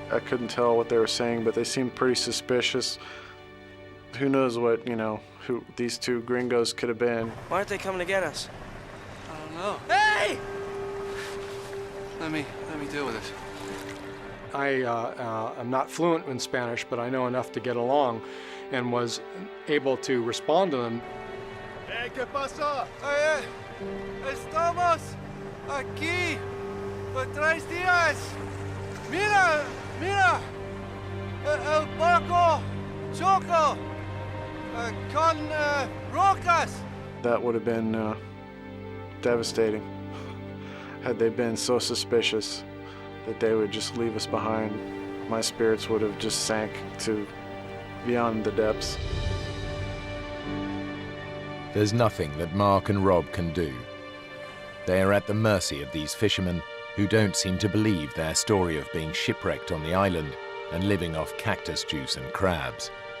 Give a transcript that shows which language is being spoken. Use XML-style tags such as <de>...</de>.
<en>I couldn't tell what they were saying, but they seemed pretty suspicious. Who knows what, who these two gringos could have been. Why aren't they coming to get us? I don't know. Hey! Let me deal with it. I am not fluent in Spanish, but I know enough to get along and was able to respond to them.</en> <es>Hey, ¿qué pasó? Oye, estamos aquí por 3 días. Mira, mira, el barco choco con rocas.</es> <en>That would have been devastating had they been so suspicious that they would just leave us behind. My spirits would have just sank to beyond the depths. There's nothing that Mark and Rob can do. They are at the mercy of these fishermen who don't seem to believe their story of being shipwrecked on the island and living off cactus juice and crabs.</en>